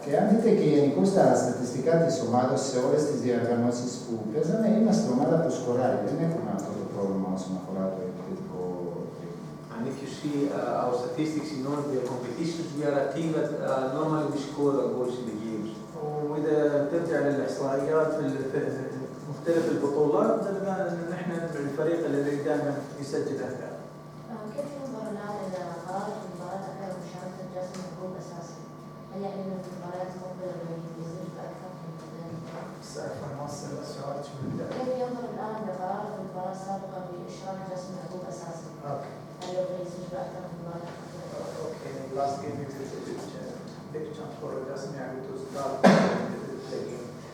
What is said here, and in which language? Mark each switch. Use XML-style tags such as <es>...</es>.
<el>Και αν δείτε και γενικώς τα στατιστικά της ομάδας σε όλες τις διοργανώσεις που παίζαμε, είμαστε ομάδα που σκοράρει. Δεν έχουμε αυτό το πρόβλημα όσον αφορά το επιθετικό.</el> <en>And if you see our statistics in all the competitions, we are a team that normally we score goals in the games.</en> <ar>واذا ترجع للاحصائيات في مختلف البطولات نحن الفريق الذي دائما يسجل اهداف. كيف ينظر الآن إلى قرار المباراة أخيرا مشاركة جاسم يعقوب أساسي؟ هل يعني أن في المباريات المقبلة يزيد بأكثر من عفوا نوصل السؤال شو بدك؟ كيف ينظر الآن لقرار في المباراة السابقة بإشراك جاسم يعقوب أساسي؟ اوكي. هل يبغى يزيد بأكثر من المباراة الأخيرة؟ اوكي.</ar> <en>Last game it is a big chance for Jassim Yaqub to start the game.</en>